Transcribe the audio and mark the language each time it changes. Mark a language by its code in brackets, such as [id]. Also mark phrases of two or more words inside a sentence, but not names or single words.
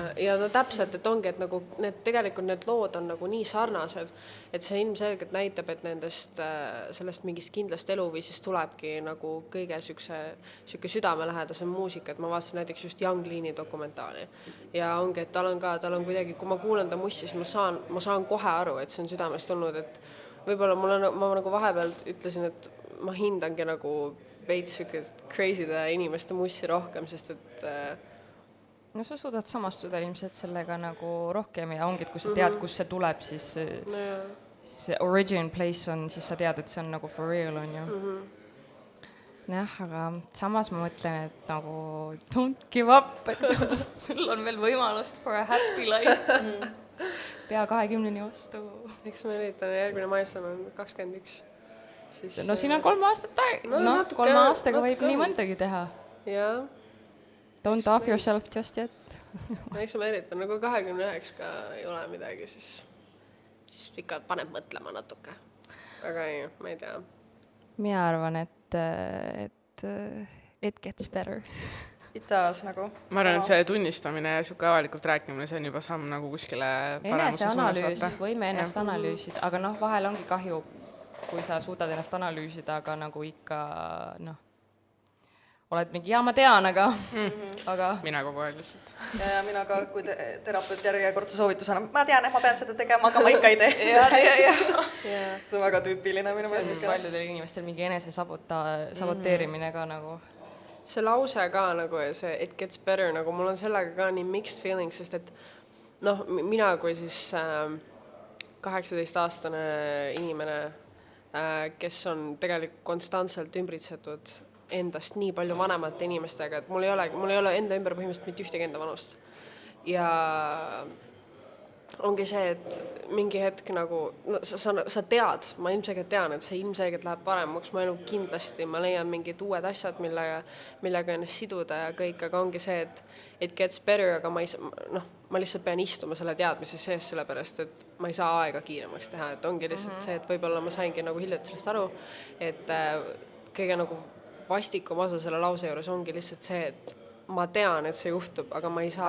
[et] Ja täpselt, et ongi, et nagu tegelikult need lood on nagu nii sarnased, et see ilmselgelt näitab, et sellest mingist kindlast eluviisist tulebki nagu kõige siuke südamelähedasem muusika, et ma vaatasin näiteks just Young Leani dokumentaali ja ongi, et tal on kuidagi, kui ma kuulan ta mussi, siis ma saan kohe aru, et see on südamest tulnud, et võib-olla ma nagu vahepeal ütlesin, et ma hindangi nagu veits crazy'de inimeste mussi rohkem, sest et no sa suudad samastuda ilmselt sellega nagu rohkem ja ongi, et kui sa tead, kus see tuleb, siis see [en] origin place [et] on, siis sa tead, et see on nagu [en] for real, [et] on ju. Jah, aga samas ma mõtlen, et nagu [en] don't give up, [et] et sul on veel võimalust [en] for a happy life. [et] Pea 20-ni vastu. Eks ma üritan, järgmine milestone on 21. No siin on 3 aastat 3 aastaga võib nii mõndagi teha. Jaa. [en] Don't off yourself just yet. [et] Eks ma üritan, nagu 29 ka ei ole midagi, siis ikka paneb mõtlema natuke. Aga ei, ma ei tea. Mina arvan, et [en] it gets better. [et] Itas nagu. Ma arvan, et see tunnistamine ja siuke avalikult rääkimine, see on juba samm nagu kuskile paremasse suunas vaata. Võime ennast analüüsida, aga vahel ongi kahju, kui sa suudad ennast analüüsida, aga nagu ikka, oled mingi, ma tean, aga... Mina kogu aeg lihtsalt. Ja mina ka, kui terapeut järjekordse soovitusena, ma tean, et ma pean seda tegema, aga ma ikka ei tee. See on väga tüüpiline minu meelest. See on paljudel inimestel mingi enese saboteerimine ka nagu. See lause ka nagu ja see [en] it gets better, [et] nagu mul on sellega ka nii [en] mixed feelings, [et] sest et mina kui siis 18-aastane inimene, kes on tegelikult konstantselt ümbritsetud endast nii palju vanemate inimestega, et mul ei ole enda ümber põhimõtteliselt mitte ühtegi enda vanust. Ja ongi see, et mingi hetk nagu, sa tead, ma ilmselgelt tean, et see ilmselgelt läheb paremaks, ma elu kindlasti, ma leian mingid uued asjad, millega ennast siduda ja kõik, aga ongi see, et [en] it gets better, [et] aga ma lihtsalt pean istuma selle teadmise sees, sellepärast, et ma ei saa aega kiiremaks teha, et ongi lihtsalt see, et võib-olla ma saingi nagu hiljuti sellest aru, et kõige nagu vastikum osa selle lause juures ongi lihtsalt see, et ma tean, et see juhtub, aga ma ei saa...